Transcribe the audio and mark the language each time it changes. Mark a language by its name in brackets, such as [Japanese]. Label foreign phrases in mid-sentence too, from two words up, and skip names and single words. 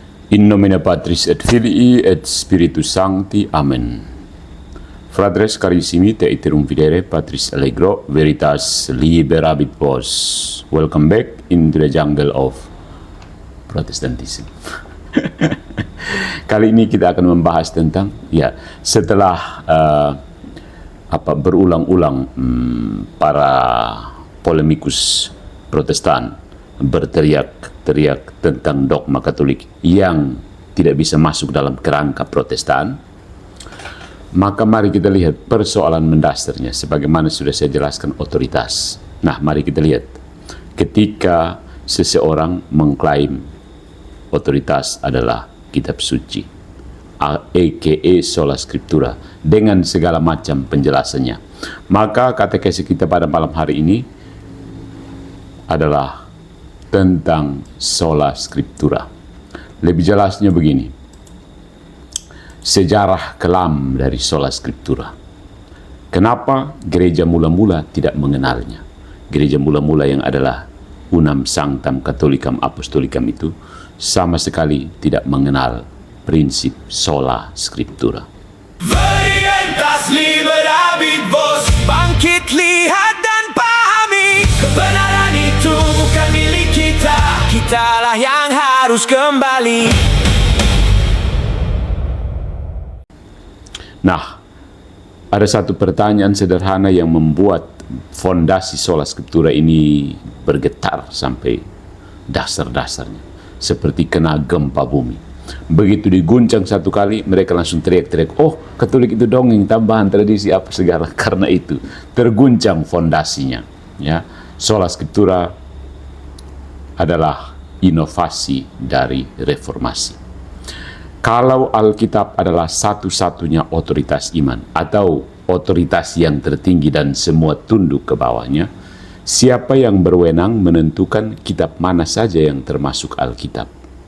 [Latin] In nomine Patris et Filii et Spiritus Sancti. Amen. Fratres carissimi, te iterum videre Patris Allegro, veritas liberabit vos. [English] Welcome back into the jungle of Protestantism. [Indonesian] Kali ini kita akan membahas tentang, setelah berulang-ulang para polemikus Protestan berteriak-teriak tentang dogma Katolik yang tidak bisa masuk dalam kerangka Protestan, maka mari kita lihat persoalan mendasarnya sebagaimana sudah saya jelaskan, otoritas. Nah, mari kita lihat ketika seseorang mengklaim otoritas adalah kitab suci, aka [Latin] sola scriptura, [Indonesian] dengan segala macam penjelasannya, maka katekesi kita pada malam hari ini adalah tentang [Latin] sola scriptura. [Indonesian] Lebih jelasnya begini, sejarah kelam dari [Latin] sola scriptura. [Indonesian] Kenapa gereja mula-mula tidak mengenalnya? Gereja mula-mula yang adalah [Latin] Unam Sanctam Catholicam Apostolicam [Indonesian] itu sama sekali tidak mengenal prinsip [Latin] sola scriptura. Veritas liberabit vos, [Indonesian] bangkit, lihat dan pahami, kebenaran itu bukan milik kita, kitalah yang harus kembali. Nah, ada satu pertanyaan sederhana yang membuat fondasi [Latin] sola scriptura [Indonesian] ini bergetar sampai dasar-dasarnya, seperti kena gempa bumi. Begitu diguncang satu kali, mereka langsung teriak-teriak, oh, Katolik itu dongeng, tambahan tradisi apa segala. Karena itu terguncang fondasinya. Ya, [Latin] sola scriptura [Indonesian] adalah inovasi dari reformasi. Kalau Alkitab adalah satu-satunya otoritas iman atau otoritas yang tertinggi dan semua tunduk ke bawahnya, siapa yang berwenang menentukan kitab mana saja yang termasuk Alkitab?